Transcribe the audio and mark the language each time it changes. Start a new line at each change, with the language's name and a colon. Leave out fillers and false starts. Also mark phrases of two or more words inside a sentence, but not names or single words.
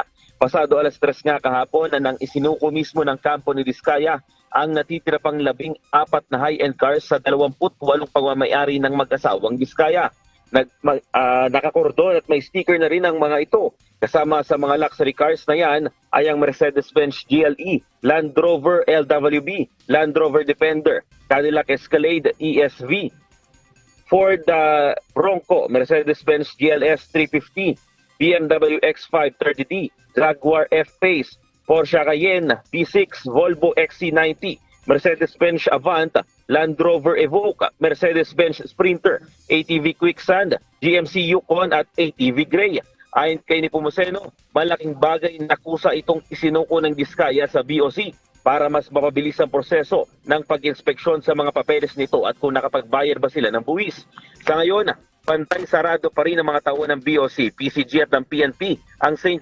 Filipino: Pasado alas 3 nga kahapon na nang isinuko mismo ng kampo ni Diskaya ang natitira pang 14 na
English: high-end cars
Filipino: sa 28 pagmamayari ng mag-asawang Diskaya. Nakakordon at may sticker na rin ang mga ito. Kasama sa mga
English: luxury cars
Filipino: na yan ay ang Mercedes-Benz GLE, Land Rover LWB, Land Rover Defender, Cadillac Escalade ESV, Ford Bronco, Mercedes-Benz GLS 350, BMW X5 30D, Jaguar F-Pace, Porsche Cayenne P6, Volvo XC90, Mercedes-Benz Avant, Land Rover Evoque, Mercedes-Benz Sprinter, ATV Quicksand, GMC Yukon at ATV Grey. Ayon kay Nepomuceno, malaking bagay na kusa itong isinuko ng Diskaya sa BOC para mas mapabilis ang proseso ng pag-inspeksyon sa mga papeles nito at kung nakapagbayad ba sila ng buwis. Sa ngayon, pantay sarado pa rin ang mga tao ng BOC, PCG at ng PNP ang St.